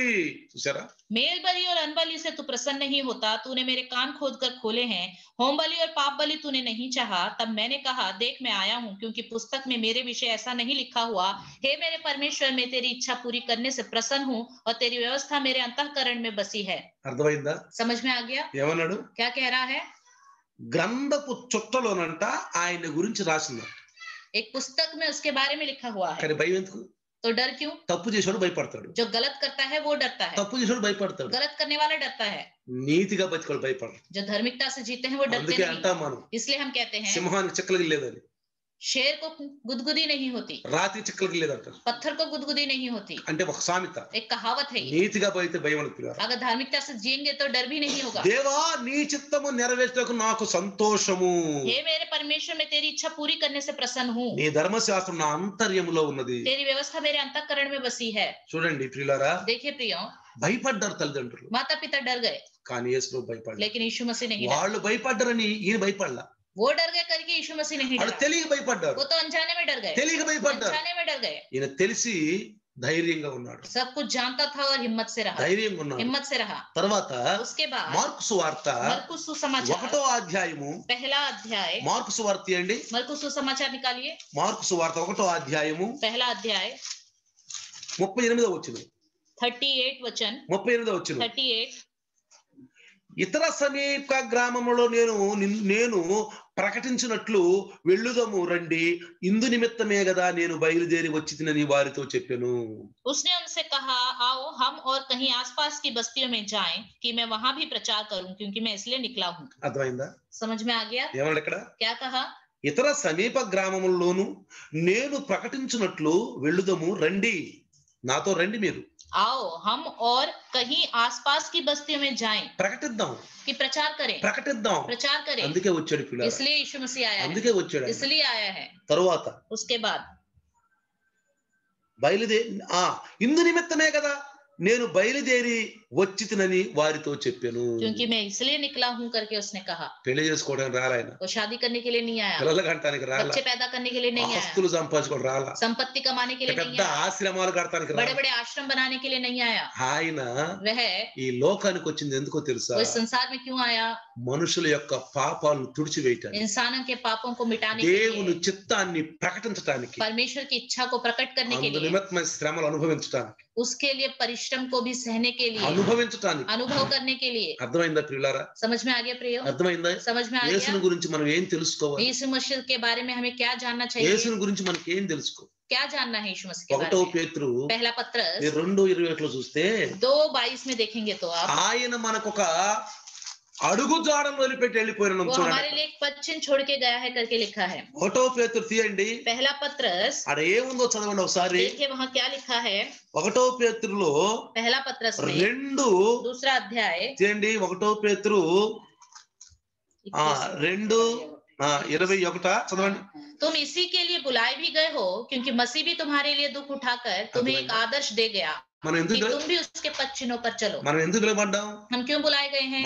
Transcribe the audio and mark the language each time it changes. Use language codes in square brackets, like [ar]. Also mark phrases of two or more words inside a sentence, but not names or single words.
[te] చూసారా? [hi] मेल बलि और अनबलि से तू प्रसन्न नहीं होता, तूने मेरे कान खोद कर खोले हैं। होम बलि और पाप बलि तूने नहीं चाहा। तब मैंने कहा, देख मैं आया हूँ, क्योंकि पुस्तक में मेरे विषय ऐसा नहीं लिखा हुआ। हे मेरे परमेश्वर, मैं तेरी इच्छा पूरी करने से प्रसन्न हूँ और तेरी व्यवस्था मेरे अंतःकरण में बसी है। [te] అర్థమైందా? [hi] समझ में आ गया [te] ఏమన్నాడు? [hi] क्या कह रहा है? [te] గ్రంథపు చుట్టలోనంట ఆయన గురించి రాసింది. [hi] एक पुस्तक में उसके बारे में लिखा हुआ है, [te] కానీ భయం ఎందుకు? [hi] तो डर क्यों? [te] తప్పు చేసేవాడు భయపడతాడు, [hi] जो गलत करता है वो डरता है, [te] తప్పు చేసేవాడు భయపడతాడు, [hi] गलत करने वाला डरता है। [te] నీతిగా బతికోడు భయపడరు. [hi] जो धार्मिकता से जीते हैं वो डरते [te] అందుకే [hi] नहीं। [te] అంటాం మనం [hi] इसलिए हम कहते हैं [te] సింహానికి చెక్కలు లేదని. [hi] शेर को गुदगुदी नहीं होती, [te] రాతి చిక్కలకి లేదంట. [hi] पत्थर को गुदगुदी नहीं होती। [te] అంటే ఒక సామెత. [hi] एक కహావत है ये। [te] నీతిగా పోయితే భయం అనుకున్నారు. [hi] अगर धार्मिकता से जिएंगे तो डर भी नहीं होगा। [te] దేవా నీ చిత్తము నెరవేర్చుటకు నాకు సంతోషము. [hi] हे मेरे परमेश्वर, मैं तेरी इच्छा पूरी करने से प्रसन्न हूँ। [te] నీ ధర్మశాస్త్రం నా అంతర్యములో ఉన్నది. [hi] तेरी व्यवस्था मेरे अंतःकरण में बसी है। [te] చూడండి ప్రియులారా, [hi] देखिए प्रियो, [te] భయపడ్డారు తల్లిదండ్రులు, [hi] माता पिता डर गए, [te] కానీ యేసు భయపడ్డారు. [hi] लेकिन यीशु मसीह नहीं डरे। [te] వాళ్ళు భయపడ్డారని ఈయన భయపడలా. [hi] वो डर गए करके यीशु मसीह नहीं [te] వాళ్ళు [hi] डरा। [te] తెలియక భయపడ్డారు. [hi] वो तो अनजाने में डर गए, [te] తెలియక భయపడ్డారు. [hi] अनजाने में डर गए। [te] ఈయన తెలిసి ధైర్యంగా ఉన్నాడు. [hi] सब कुछ जानता था और हिम्मत से रहा, [te] ధైర్యంగా ఉన్నాడు. [hi] हिम्मत से रहा। [te] తర్వాత [hi] उसके बाद [te] మార్కు సువార్త [hi] मरकुस सुसमाचार [te] 1వ అధ్యాయము, [hi] पहला अध्याय, [te] మార్కు సువార్త అండి, [hi] मरकुस सुसमाचार निकालिए, [te] మార్కు సువార్త 1వ అధ్యాయము [hi] पहला अध्याय [te] 38వ వచనం, [hi] 38 वचन, [te] 38వ వచనం. 38। ఇతర సమీప గ్రామములో నేను ప్రకటించినట్లు వెళ్ళుదము రండి, ఇందు నిమిత్తమే కదా నేను బయలుదేరి వచ్చితినని వారితో చెప్పాను. [hi] उसने उनसे कहा, आओ हम और कहीं आसपास की बस्तियों में जाएं कि मैं वहां भी प्रचार करूं, क्योंकि मैं इसलिए निकला हूं। [te] అర్థమైందా? [hi] समझ में आ गया [te] ఏమన్నాడు ఇక్కడ? [hi] क्या कहा? [te] ఇతర సమీప గ్రామముల్లోను నేను ప్రకటించినట్లు వెళ్ళుదము రండి, నాతో రండి మీరు. [hi] आओ हम और कहीं आसपास की बस्तियों में जाएं [te] ప్రకటిద్దాం, [hi] कि प्रचार करें, [te] ప్రకటిద్దాం. [hi] प्रचार करें। [te] అందుకే వచ్చాడు పిల్లలు, [hi] इसलिए यीशु मसीह आया है, [te] అందుకే వచ్చాడు ఆయన. [hi] इसलिए आया है। [te] తరువాత [hi] उसके बाद [te] బయలుదేరి ఇందు నిమిత్తమే కదా నేను బయలుదేరి వచ్చితినని వారితో చెప్పాను. [hi] क्योंकि मैं इसलिए निकला हूं करके उसने कहा। [te] పెళ్లి చేసుకోవడానికి రాలాయన, [hi] वो शादी करने के लिए नहीं आया, [te] పిల్లలు కంటానికి రాలా, [hi] बच्चे पैदा करने के लिए नहीं आया, [te] ఆస్తులు సంపాదించుకోవడం రాలా, [hi] संपत्ति कमाने के लिए नहीं [te] పెద్ద [hi] आया, [te] ఆశ్రమాలు కడతానికి [hi] बड़े [te] రాలా. [hi] बड़े आश्रम बनाने के लिए नहीं आया। [te] ఆయన [hi] वह [te] ఈ లోకానికి వచ్చింది ఎందుకో తెలుసా? [hi] वो इस संसार में क्यों आया? [te] మనుషుల యొక్క పాపాలను తుడిచివేయటానికి, [hi] इंसानों के पापों को मिटाने के [te] దేవుని [hi] लिए, [te] చిత్తాన్ని ప్రకటించడానికి, [hi] परमेश्वर की इच्छा को प्रकट करने के [te] అందు [hi] लिए, [te] నిమిత్తమైన శ్రమలు అనుభవించడానికి, [hi] उसके लिए परिश्रम को भी सहने के लिए, [te] అనుభవించడానికి. [hi] अनुभव करने के लिए। [te] అర్థమైందా ప్రియులారా? [hi] समझ में आ गया प्रियो? [te] అర్థమైందా? [hi] समझ में आ [te] యేసుని [hi] गया? [te] గురించి మనం ఏం తెలుసుకోవాలి? [hi] यीशु मसीह के बारे में हमें क्या जानना चाहिए? [te] యేసుని గురించి మనకి ఏం తెలుసుకో? [hi] क्या जानना है यीशु मसीह के बारे [te] 1వ [hi] में? [te] పేతురు [hi] पहला पत्रस [te] 2:21 చూస్తే [hi] 2:22 में देखेंगे तो आप, [te] ఆయన మనకొక అడుగు జాడను వదిలిపెట్టి వెళ్ళిపోయిన [hi] वो [te] చూడండి. [hi] हमारे लिए एक पश्चिम छोड़ के गया है करके लिखा है। [te] 1వ పేతురు తీయండి, [hi] पहला पत्रस [te] అక్కడ ఏముందో చదవండి ఒకసారి. [hi] देखिए वहाँ क्या लिखा है। [te] 1వ పేతురులో [hi] पहला पत्रस में 2 दूसरा अध्याय [te] తీయండి. 1వ పేతురు 2:21 చదవండి. [hi] तुम इसी के लिए बुलाए भी गए हो, क्योंकि मसीह भी तुम्हारे लिए दुख उठाकर तुम्हें एक आदर्श दे गया [te] మనం [hi] कि [te] ఎందుకు [hi] तुम भी उसके पद चिन्हों पर चलो। [te] మనం ఎందుకు నిలబడ్డాం? [hi] हम क्यों बुलाए गए हैं?